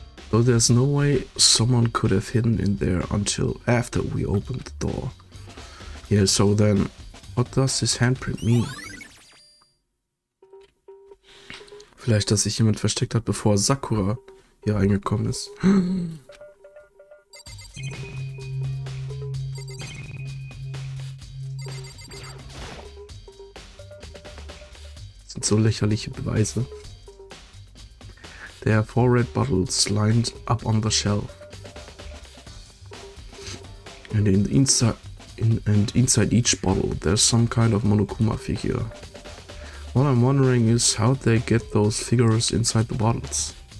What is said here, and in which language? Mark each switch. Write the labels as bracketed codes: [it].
[en] So there's no way someone could have hidden in there until after we opened the door. Yeah, so then, what does this handprint mean? [de] Vielleicht, dass sich jemand versteckt hat, bevor Sakura hier reingekommen ist. Das sind so lächerliche Beweise. [en] There are 4 red bottles lined up on the shelf. And inside each bottle there's some kind of Monokuma figure. What I'm wondering is how they get those figures inside the bottles.